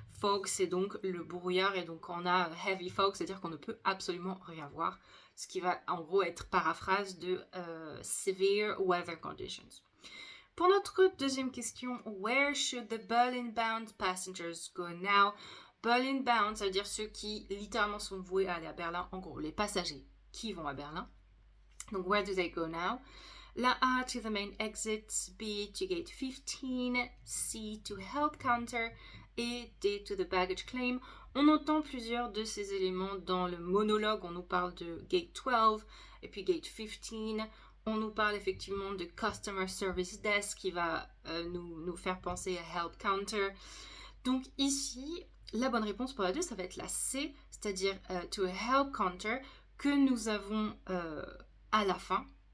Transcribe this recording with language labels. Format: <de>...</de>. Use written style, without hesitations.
<fr>Fog, c'est donc le brouillard et donc on a heavy fog, c'est-à-dire qu'on ne peut absolument rien voir, ce qui va en gros être paraphrase de</fr> <en>severe weather conditions.</en> <fr>Pour notre deuxième question,</fr> <en>where should the Berlin-bound passengers go now?</en> <fr>Berlin-bound, ça veut dire ceux qui littéralement sont voués à aller à Berlin, en gros les passagers qui vont à Berlin.</fr> <en>Donc where do they go now? La A, to the main exit, B, to gate 15, C, to help counter, et D, to the baggage claim.</en> <fr>On entend plusieurs de ces éléments dans le monologue. On nous parle de gate 12 et puis gate 15. On nous parle effectivement de customer service desk qui va nous faire penser à help counter. Donc ici, la bonne réponse pour la 2, ça va être la C, c'est-à-dire</fr> <en>to a help counter</en> <fr>que nous avons à la fin.</fr>